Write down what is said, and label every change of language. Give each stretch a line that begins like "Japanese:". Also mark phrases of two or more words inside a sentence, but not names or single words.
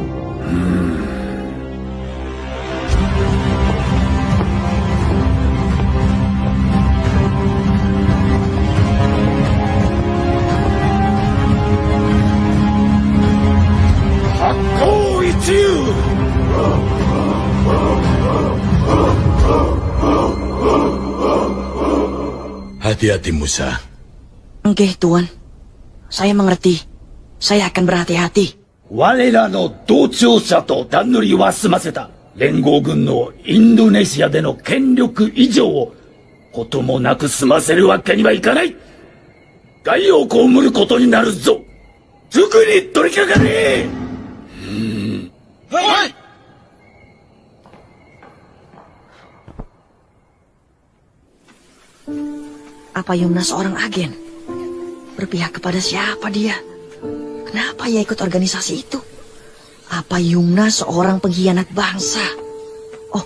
Indonesian: Aku itu. Hati-hati, Musa. Oke, Tuan. Saya mengerti. Saya akan berhati-hati.
Japanese: 我らの同調者と段取りは済ませた。連合軍のインドネシアでの権力移譲をこともなく済ませるわけにはいかない。害を被ることになるぞ。すぐに取り掛かれ。はい。
Indonesian: Apa Yumna seorang agen? Berpihak kepada siapa dia? Kenapa ia ikut organisasi itu? Apa Yumna seorang pengkhianat bangsa?